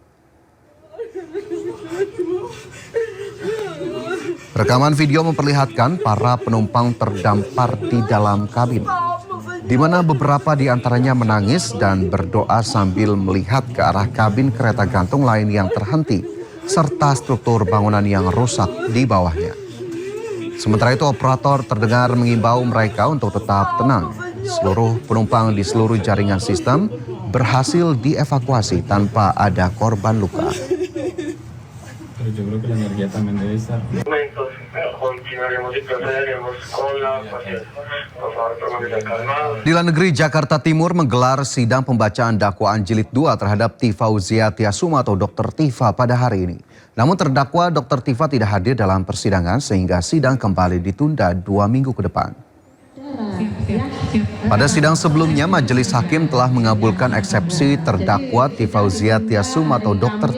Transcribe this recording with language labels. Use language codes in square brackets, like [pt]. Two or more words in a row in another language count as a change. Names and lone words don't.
[id] Rekaman video memperlihatkan para penumpang terdampar di dalam kabin, di mana beberapa di antaranya menangis dan berdoa sambil melihat ke arah kabin kereta gantung lain yang terhenti, serta struktur bangunan yang rusak di bawahnya. Sementara itu, operator terdengar mengimbau mereka untuk tetap tenang. Seluruh penumpang di seluruh jaringan sistem berhasil dievakuasi tanpa ada korban luka. [es] yo creo que la energía también debe estar. Momentos, continuaremos y procederemos con la paciencia. Por favor, permanezcan calmados. [id] Pengadilan Negeri Jakarta Timur menggelar sidang pembacaan dakwaan jilid 2 terhadap Tifauzia Tiasuma atau Dr. Tifa pada hari ini. Namun terdakwa Dr. Tifa tidak hadir dalam persidangan sehingga sidang kembali ditunda 2 minggu ke depan. Pada sidang sebelumnya, majelis hakim telah mengabulkan eksepsi terdakwa Tifauzia Tiasuma atau Dr.